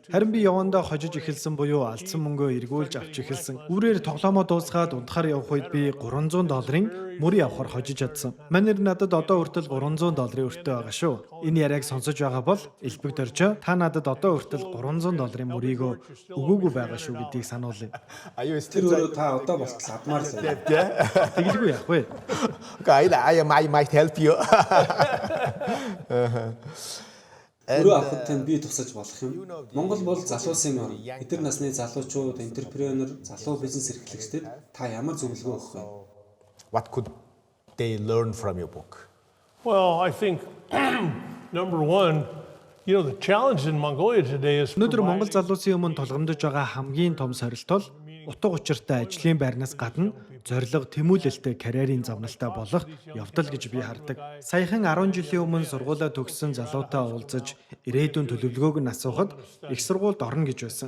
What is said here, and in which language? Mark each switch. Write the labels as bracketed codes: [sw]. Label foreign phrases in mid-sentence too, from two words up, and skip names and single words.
[mn] Харин би явандаа хожиж эхэлсэн буюу алдсан мөнгөө эргүүлж авч эхэлсэн. Үрээр тоглоомоо дуусгаад унтахаар явах үед би $300 мөрийг авахар хожиж чадсан. Манер надад одоо хүртэл $300 өртөө байгаа шүү. Энэ яриаг сонсож байгаа бол элбэг дөржөө та надад одоо хүртэл $300 мөрийг өгөөгүй байгаа шүү гэдгийг сануулъя. [en] Are you [mn] Тэр [en] still [mn] өөрөө та одоо болтол адмаар л байна. Тэгэлгүй яах вэ? [en] Okay, I might help you. [mn] Өрөө авахд тань би тусаж болох юм. Монгол бол залуусын орн. Эдгээр насны залуучууд, энтерпренер, залуу бизнес эрхлэгчдэд та ямар зөвлөгөө өгөх вэ? [en] What could they learn from your book? Well, I think number one, the challenge in Mongolia today is [mn] Өнөөдөр Монгол залуусын өмнө тулгамдж байгаа хамгийн том сорилт бол утга учиртай ажлын байрнаас гадна зорилго тэмүүлэлтэй карьерийн завналтай болох явдал гэж би хардаг. Саяхан 10 жилийн өмнө сургуулаа төгссөн залуутай уулзаж ирээдүйн төлөвлөгөөг нь асуухад их сургуульд орно гэж байсан.